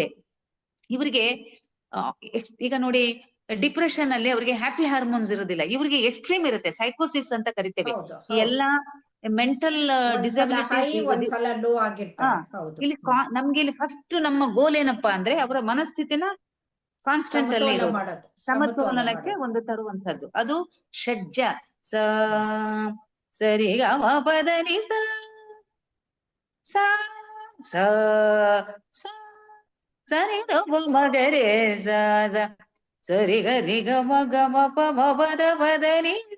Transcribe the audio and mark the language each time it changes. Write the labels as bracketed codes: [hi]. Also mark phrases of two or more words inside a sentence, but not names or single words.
[kn] ಇವರಿಗೆ ಈಗ ನೋಡಿ, ಡಿಪ್ರೆಷನ್ ಅಲ್ಲಿ ಅವರಿಗೆ [en] happy hormones [kn] ಇರೋದಿಲ್ಲ, ಇವರಿಗೆ ಎಕ್ಸ್ಟ್ರೀಮ್ ಇರುತ್ತೆ, ಸೈಕೋಸಿಸ್ ಅಂತ ಕರಿತೇವೆ. ಎಲ್ಲಾ [en] mental disability [kn] ಇಲ್ಲಿ ನಮ್ಗೆ ಇಲ್ಲಿ ಫಸ್ಟ್ ನಮ್ಮ ಗೋಲ್ ಏನಪ್ಪಾ ಅಂದ್ರೆ ಅವರ ಮನಸ್ಥಿತಿನ ಕಾನ್ಸ್ಟೆಂಟ್ ಅಲ್ಲಿ ಇರೋದು, ಸಮತೋಲನಕ್ಕೆ ಒಂದು ತರುವಂತದ್ದು. ಅದು ಷಡ್ಜ. ಸರಿ ಗ ಮ ಪ ದ ನಿ ಸ, ಸರಿ ದ ಮಗರೆ ಸ ಸ ಸರಿ ಗರಿ ಗ ಮ ಗ ಮ ಪ ಮ ಪದ ಪದ ನಿ